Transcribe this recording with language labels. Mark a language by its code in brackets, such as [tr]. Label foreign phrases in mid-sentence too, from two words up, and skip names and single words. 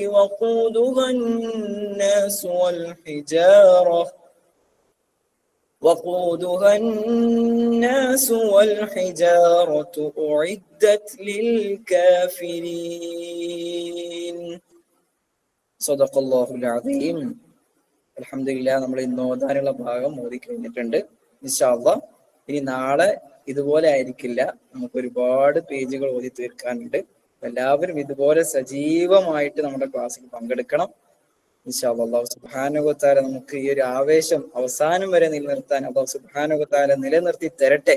[ar] وقودها الناس والحجارة وقودها الناس والحجارة أعدت للكافرين صدق الله العظيم. [ml] അൽഹംദുലില്ലാ, നമ്മൾ ഇന്ന് ഓതാനുള്ള ഭാഗം ഓതി കഴിഞ്ഞിട്ടുണ്ട്. [ar] إن شاء الله [ml] ഇനി നാളെ ഇതുപോലെ ആയിരിക്കില്ല, നമുക്ക് ഒരുപാട് പേജുകൾ ഓതി തീർക്കാനുണ്ട്. എല്ലാവരും ഇതുപോലെ സജീവമായിട്ട് നമ്മുടെ ക്ലാസ്സിൽ പങ്കെടുക്കണം. [ar] إن شاء الله. الله سبحانه وتعالى [ml] നമുക്ക് ഈ ഒരു ആവേശം അവസാനം വരെ നിലനിർത്താൻ [ar] الله سبحانه وتعالى [ml] നിലനിർത്തി തരട്ടെ.